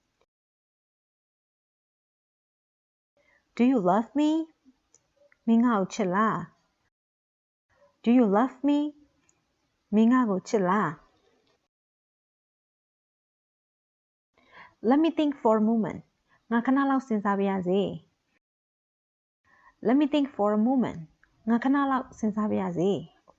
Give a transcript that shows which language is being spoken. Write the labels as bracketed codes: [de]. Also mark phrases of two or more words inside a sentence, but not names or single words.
[en] Do you love me [my] မင်းငါ့ကိုချစ်လား [en] Do you love me [my] မင်းငါ့ကိုချစ်လား [en] Let me think for a moment [my] ငါခဏလောက်စဉ်းစားပါရစေ [en] Let me think for a moment [my] ငါခဏလောက်စဉ်းစားပါရစေ